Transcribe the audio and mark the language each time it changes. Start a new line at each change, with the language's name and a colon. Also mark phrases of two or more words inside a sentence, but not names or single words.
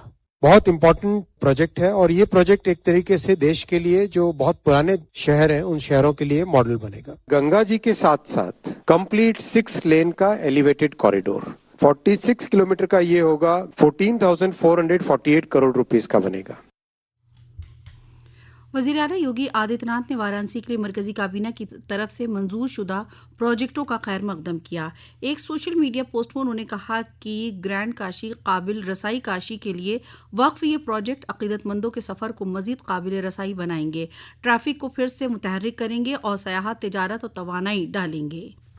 Urdu: بہت
English: important project
Urdu: ہے اور یہ پروجیکٹ ایک طریقے سے دیش کے لیے جو بہت پرانے شہر ہیں ان شہروں کے لیے ماڈل بنے گا۔ گنگا جی کے ساتھ ساتھ
English: complete 6 lane
Urdu: کا
English: elevated corridor
Urdu: 46 کلومیٹر کا یہ ہوگا، 14,448 کروڑ روپیز کا بنے گا۔ وزیر اعلیٰ یوگی آدتیہ ناتھ نے وارانسی کے لیے مرکزی کابینہ کی طرف سے منظور شدہ پروجیکٹوں کا خیر مقدم کیا۔ ایک
English: social media post
Urdu: میں انہوں نے کہا کہ گرینڈ کاشی قابل رسائی کاشی کے لیے وقف یہ پروجیکٹ عقیدت مندوں کے سفر کو مزید قابل رسائی بنائیں گے، ٹریفک کو پھر سے متحرک کریں گے اور سیاحت، تجارت اور توانائی ڈالیں گے۔